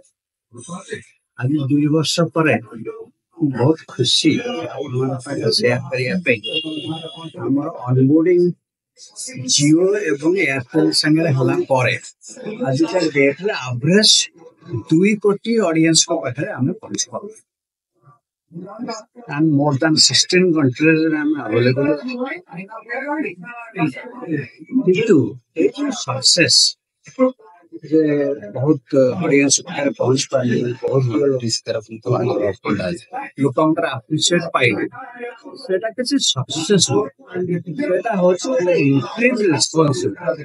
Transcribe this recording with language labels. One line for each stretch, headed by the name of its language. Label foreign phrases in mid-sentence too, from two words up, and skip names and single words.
Odia: ଆଜି 2 ବର୍ଷ ପରେ ବହୁତ ଖୁସି ସେୟାର କରିବା ପାଇଁ ଆମର ଅନବୋର୍ଡିଂ ଜିଓ ଏବଂ ଏୟାରଟେଲ ସାଙ୍ଗରେ ହେଲା ପରେ ଆଜିକା ଡେଟ୍ରେ ଆଭରେଜ 2 କୋଟି ଅଡିଏନ୍ସଙ୍କ ପାଖରେ ଆମେ ପହଞ୍ଚି ପାରୁ।
English: And more than 16 countries ଆମେ available।
Odia: କିନ୍ତୁ ଏଇ ଯୋଉ ସକ୍ସେସ୍ ଯେ ବହୁତ ଅଡିଏନ୍ସ ପାଖରେ ପହଞ୍ଚି ପାରିଲେ, ଲୋକଙ୍କର ଆପ୍ରିସିଏଟ ପାଇଲେ, ସେଟା କିଛି ସକ୍ସେସ୍ ନୁହେଁ, ସେଟା ହଉଛି ଗୋଟେ
English: increase responsibility.